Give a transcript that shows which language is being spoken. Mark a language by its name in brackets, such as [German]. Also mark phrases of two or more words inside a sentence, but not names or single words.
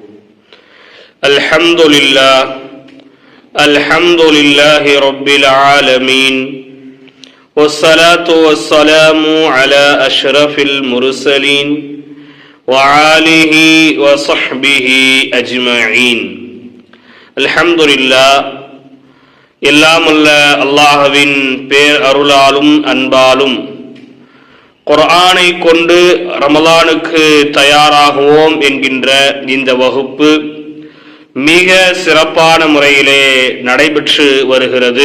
[Arabic] الحمد لله رب العالمين، والصلاة والسلام على أشرف المرسلين وآله وصحبه أجمعين. الحمد لله. [Tamil] எல்லாம் உள்ள அல்லாஹ்வின் பேர் அருளாலும் அன்பாலும் குர்ஆனை கொண்டு ரமலானுக்கு தயாராகுவோம் என்கின்ற இந்த வகுப்பு மிக சிறப்பான முறையிலே நடைபெற்று வருகிறது.